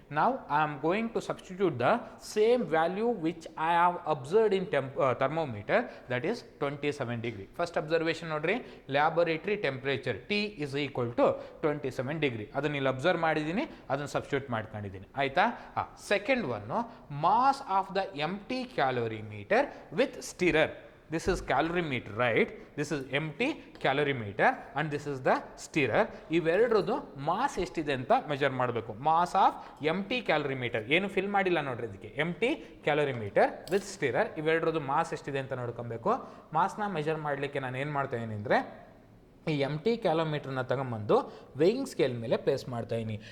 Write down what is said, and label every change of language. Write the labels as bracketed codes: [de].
[en] ನಾವು I am going to substitute the same value which I have observed in thermometer, that is 27 degree. First observation ನೋಡ್ರಿ, laboratory temperature T is equal to 27 degree. [kn] ಅದನ್ನ ಇಲ್ಲಿ observe ಮಾಡಿದ್ದೀನಿ, ಅದನ್ನು substitute ಮಾಡ್ಕೊಂಡಿದ್ದೀನಿ, ಆಯ್ತಾ. [en] Second one, mass of the empty calorimeter with stirrer. This is calorimeter, right? This is empty calorimeter and this is the stirrer. [kn] ಇವೆರಡರದ್ದು mass ಎಷ್ಟಿದೆ ಅಂತ measure ಮಾಡಬೇಕು. Mass of empty calorimeter, ಏನು ಫಿಲ್ ಮಾಡಿಲ್ಲ ನೋಡ್ರಿ ಇದಕ್ಕೆ, ಎಂಟಿ ಕ್ಯಾಲೋರಿಮೀಟರ್ ವಿತ್ ಸ್ಟಿರರ್, ಇವೆರಡರದ್ದು ಮಾಸ್ ಎಷ್ಟಿದೆ ಅಂತ ನೋಡ್ಕೊಬೇಕು. ಮಾಸ್ನ ಮೆಜರ್ ಮಾಡಲಿಕ್ಕೆ ನಾನು ಏನು ಮಾಡ್ತಾ ಇದ್ದೀನಿ ಅಂದರೆ, ಈ ಎಂಟಿ ಕ್ಯಾಲೋಮೀಟ್ರನ್ನ ತಗೊಂಬಂದು ವೇಯಿಂಗ್ ಸ್ಕೇಲ್ ಮೇಲೆ ಪ್ಲೇಸ್ ಮಾಡ್ತಾ ಇದ್ದೀನಿ.